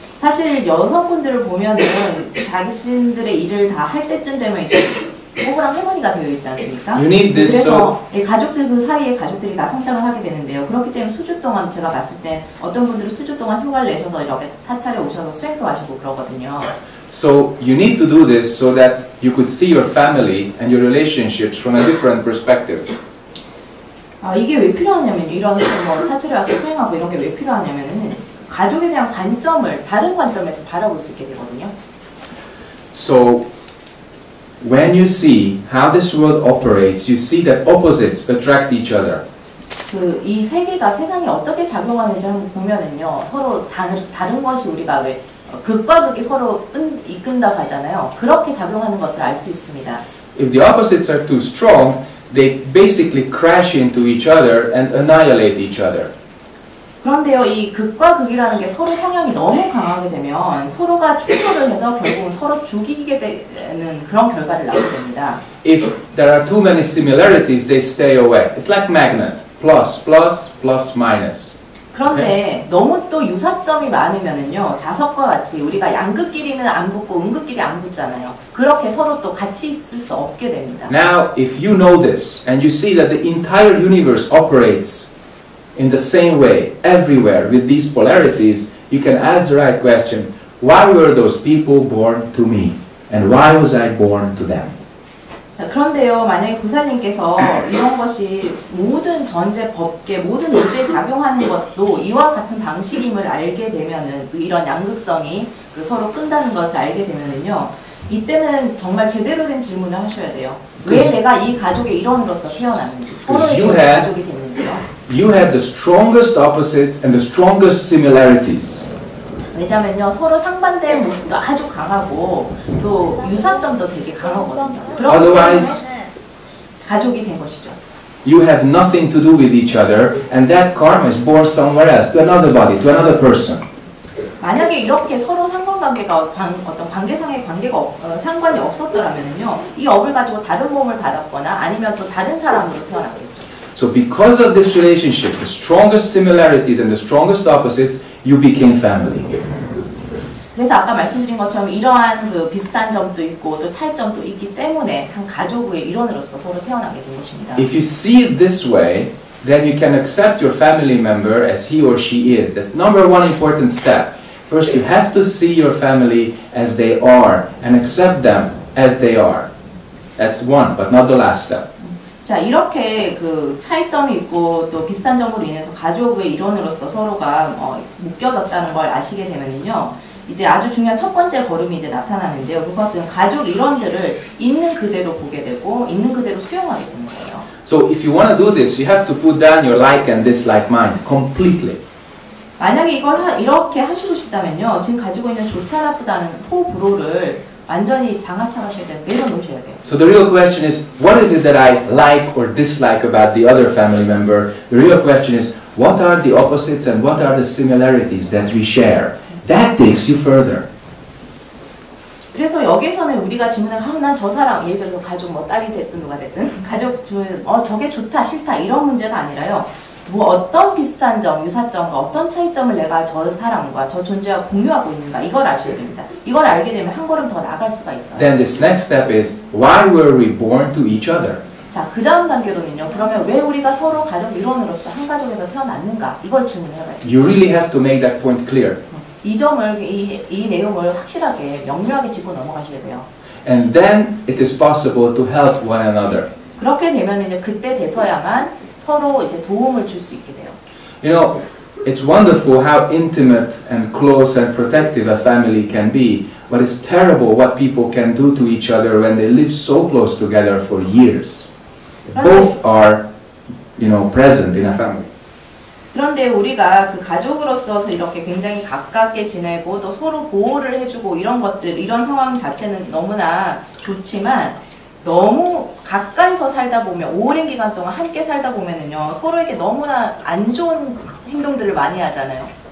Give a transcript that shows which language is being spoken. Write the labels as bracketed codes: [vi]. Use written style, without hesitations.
[ko] 사실 여성분들을 보면은 자신들의 일을 다 할 때쯤 되면 이제 부부랑 할머니가 되어 있지 않습니까? [en] You need this [ko] 그래서 가족들 그 사이에 가족들이 다 성장을 하게 되는데요. 그렇기 때문에 수주 동안 제가 봤을 때 어떤 분들은 수주 동안 휴가를 내셔서 이렇게 사찰에 오셔서 수행도 하시고 그러거든요. [en] So you need to do this so that you could see your family and your relationships from a different perspective. [ko] 이게 왜 필요하냐면요. 이런 뭐 사찰에 와서 수행하고 이런 게 왜 필요하냐면은 가족에 대한 관점을 다른 관점에서 바라볼 수 있게 되거든요. [en] So when you see how this world operates, you see that opposites attract each other. [ko] 이 세계가 세상이 어떻게 작용하는지 한번 보면은요. 서로 다른 것이 우리가 왜 극과 극이 서로 이끈다고 하잖아요. 그렇게 작용하는 것을 알 수 있습니다. [en] If the opposites are too strong, they basically crash into each other and annihilate each other. [ko] 그런데요, 이 극과 극이라는 게 서로 성향이 너무 강하게 되면 서로가 충돌을 해서 결국은 서로 죽이게 되는 그런 결과를 낳게 됩니다. [en] If there are too many similarities, they stay away. It's like magnet. Plus, plus, plus, minus. [ko] 그런데 너무 또 유사점이 많으면은요, 자석과 같이 우리가 양극끼리는 안 붙고 음극끼리 안 붙잖아요. 그렇게 서로 또 같이 있을 수 없게 됩니다. [en] Now, if you know this and you see that the entire universe operates in the same way everywhere with these polarities, you can ask the right question: why were those people born to me, and why was I born to them? [ko] 자, 그런데요, 만약에 부사님께서 이런 것이 모든 전제 법계, 모든 우주에 작용하는 것도 이와 같은 방식임을 알게 되면은 이런 양극성이 서로 끈다는 것을 알게 되면은요, 이때는 정말 제대로 된 질문을 하셔야 돼요. 왜 내가 이 가족의 일원으로서 태어났는지, 서로의 가족이 됐는지요. [en] You have the strongest opposites and the strongest similarities. [ko] 왜냐면요, 서로 상반된 모습도 아주 강하고 또 유사점도 되게 강하거든요. [en] Otherwise, [ko] 가족이 된 것이죠. [en] You have nothing to do with each other, and that karma is born somewhere else, to another body, to another person. [ko] 만약에 이렇게 서로 상관관계가 어떤 관계상의 상관이 없었더라면요, 이 업을 가지고 다른 몸을 받았거나 아니면 또 다른 사람으로 태어났겠죠. [en] So because of this relationship, the strongest similarities and the strongest opposites, you became family. [ko] 그래서 아까 말씀드린 것처럼 이러한 그 비슷한 점도 있고 또 차이점도 있기 때문에 한 가족의 일원으로서 서로 태어나게 된 것입니다. [en] If you see it this way, then you can accept your family member as he or she is. That's number one important step. First, you have to see your family as they are and accept them as they are. That's one, but not the last step. [ko] 자, 이렇게 그 차이점이 있고 또 비슷한 점으로 인해서 가족의 일원으로서 서로가 묶여졌다는 걸 아시게 되면요. 이제 아주 중요한 첫 번째 걸음이 이제 나타나는데요. 그것은 가족 일원들을 있는 그대로 보게 되고 있는 그대로 수용하게 되는 거예요. [en] So if you want to do this, you have to put down your like and dislike mind completely. [ko] 만약에 이걸 이렇게 하시고 싶다면요. 지금 가지고 있는 좋다 나쁘다는 호불호를 완전히 방아차가셔야 돼요. 내려놓으셔야 돼요. [en] So the real question is, what is it that I like or dislike about the other family member? The real question is, what are the opposites and what are the similarities that we share? That takes you further. [ko] 그래서 여기에서는 우리가 질문을 난 저 사람, 예를 들어서 가족 딸이 됐든 누가 됐든 가족 저게 좋다 싫다 이런 문제가 아니라요. 뭐 어떤 비슷한 점, 유사점과 어떤 차이점을 내가 저 사람과 저 존재와 공유하고 있는가 이걸 아셔야 됩니다. 이걸 알게 되면 한 걸음 더 나갈 수가 있어요. [en] Then this next step is, why were we born to each other? [ko] 자, 그 다음 단계로는요. 그러면 왜 우리가 서로 가족 일원으로서 한 가족에서 태어났는가 이걸 질문해봐야 돼요. [en] You really have to make that point clear. [ko] 이 점을, 이 내용을 확실하게, 명료하게 짚고 넘어가셔야 돼요. [en] And then it is possible to help one another. [ko] 그렇게 되면 이제 그때 돼서야만 서로 이제 도움을 줄 수 있게 돼요. [en] You know, it's wonderful how intimate and close and protective a family can be, but it's terrible what people can do to each other when they live so close together for years. Both are, you know, present in a family. [ko] 그런데 우리가 그 가족으로서 이렇게 굉장히 가깝게 지내고 또 서로 보호를 해주고 이런 것들, 이런 상황 자체는 너무나 좋지만 너무 가까이서 살다 보면 오랜 기간 동안 함께 살다 보면은요 서로에게 너무나 안 좋은 행동들을 많이 하잖아요.